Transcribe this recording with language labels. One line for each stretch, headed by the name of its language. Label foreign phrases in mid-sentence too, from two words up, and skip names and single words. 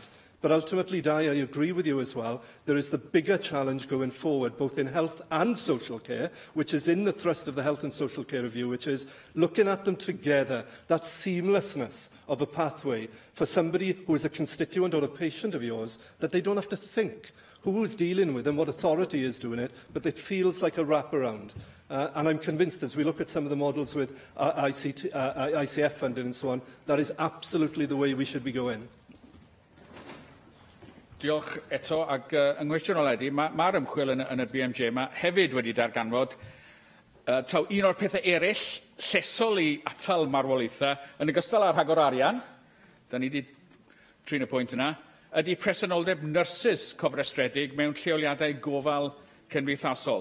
English: But ultimately, Di, I agree with you as well. There is the bigger challenge going forward, both in health and social care, which is in the thrust of the Health and Social Care Review, which is looking at them together, that seamlessness of a pathway for somebody who is a constituent or a patient of yours, that they don't have to think who is dealing with them, what authority is doing it, but it feels like a wraparound. And I'm convinced, as we look at some of the models with ICF funding and so on, that is absolutely the way we should be going.
Welsh: Diolch eto, ac yng nghwestiwn oledi, mae'r ymchwil yn y BMJ yma hefyd wedi darganfod taw un o'r pethau eraill llesol I atal marwolaethau yn ogystal â'r rhagor arian, da ni wedi trin y pwynt yna, ydy presenoldeb nyrsys cofrestredig mewn lleoliadau gofal cymdeithasol.